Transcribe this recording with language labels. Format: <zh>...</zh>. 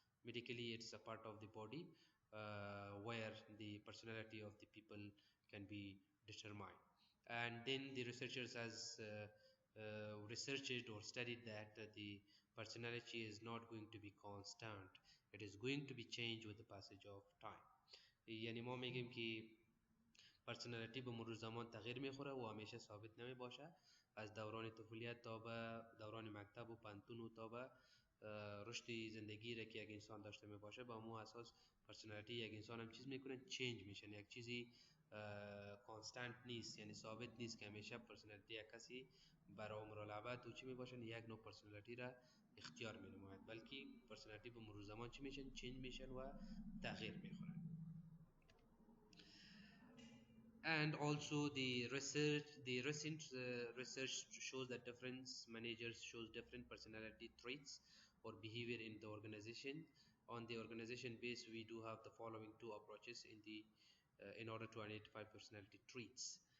<en>Medically, it's a part of the body where the personality of the people can be determined. And then the researchers has researched or studied that the personality is not going to be constant, it is going to be changed with the passage of time.</en> <fa>یعنی ما میگیم که پرسنالیتی به مرور زمان تغییر میخوره و همیشه ثابت نمی باشه. از دوران طفولیت تا به دوران مکتب و پانتون و تا به رشد زندگی را که یک انسان داشته می باشه، با مو اساس پرسنالیتی یک انسان هم چیز میکنه، چینج میشن. یک چیزی کانستانت نیست، یعنی ثابت نیست که همیشه پرسنالیتی یک کسی برای عمر الابد و چی می باشن یک نوع پرسنالیتی را اختیار می نماید، بلکه پرسنالیتی به مرور زمان چی میشن، چینج میشن و تغییر میخورن.</fa> <en>And also the recent research shows that different managers shows different personality traits or behavior in the organization. On the organization base, we do have the following two approaches in order to identify personality traits.</en>